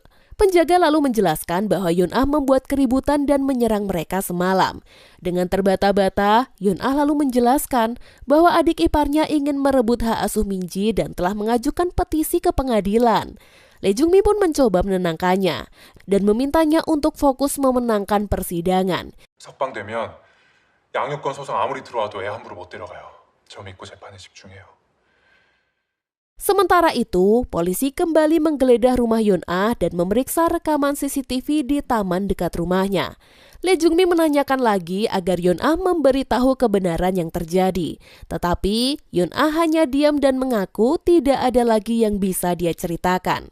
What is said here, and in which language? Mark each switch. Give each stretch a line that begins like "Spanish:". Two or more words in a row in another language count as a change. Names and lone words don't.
Indonesian: Penjaga lalu menjelaskan bahwa Yeon-ah membuat keributan dan menyerang mereka semalam. Dengan terbata-bata, Yeon-ah lalu menjelaskan bahwa adik iparnya ingin merebut hak asuh Minji dan telah mengajukan petisi ke pengadilan. Lee Jung-mi pun mencoba menenangkannya dan memintanya untuk fokus memenangkan persidangan.
Korean: 석방되면 양육권 소송 아무리 들어와도 애 함부로 못 데려가요. 저 믿고 재판에 집중해요.
Indonesian: Sementara itu, polisi kembali menggeledah rumah Yeon-ah dan memeriksa rekaman CCTV di taman dekat rumahnya. Lee Jung-mi menanyakan lagi agar Yeon-ah memberitahu kebenaran yang terjadi. Tetapi, Yeon-ah hanya diam dan mengaku tidak ada lagi yang bisa dia ceritakan.